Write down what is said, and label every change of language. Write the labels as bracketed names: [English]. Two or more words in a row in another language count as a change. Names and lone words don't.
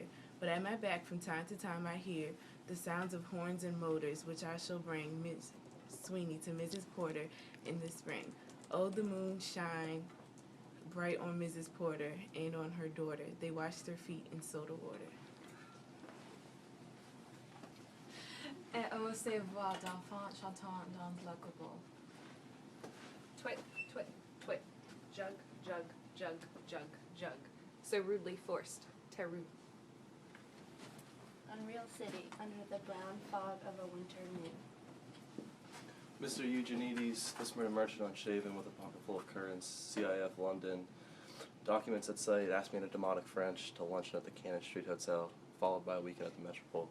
[English] But at my back from time to time I hear the sounds of horns and motors, which I shall bring Miss Sweeney to Mrs. Porter in the spring. Oh, the moon shine bright on Mrs. Porter and on her daughter. They washed their feet in soda water. [French] Et ô ces voix d'enfants chantant dans le gobbo. [English] Twit. jug, jug, jug, jug, jug. So rudely forced. Teru. Unreal city under the brown fog of a winter moon. Mr. Eugenides, this morning merchant unshaven with a pocket full of currants, CIF London. Documents at site asked me in a demotic French to luncheon at the Cannon Street Hotel, followed by a weekend at the Metropole.